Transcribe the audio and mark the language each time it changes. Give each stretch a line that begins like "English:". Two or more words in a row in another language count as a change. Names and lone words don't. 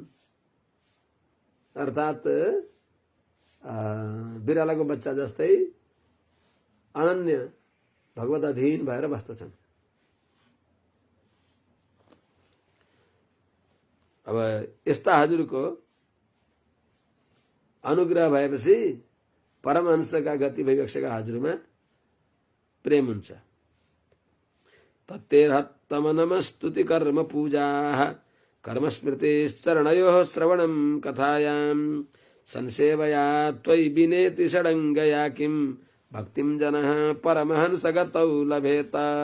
Nepali: अर्थात् बिरालाको बच्चा जस्तै अनन्य भगवत अधीन भएर बस्दछन्। अब यस्ता हजुरको अनुग्रह भएपछि परमहंसका गति भइबक्सेका हजुरमा प्रेम हुन्छ।
Sanskrit: तत्तेर्हत्तम नमस्तुति कर्म पूजा कर्म स्मृतिश्चरणयोः श्रवणं कथायां संसेवया त्वयि विनेति षडङ्गया किं भक्तिं जनः परमहंसगतौ लभेत।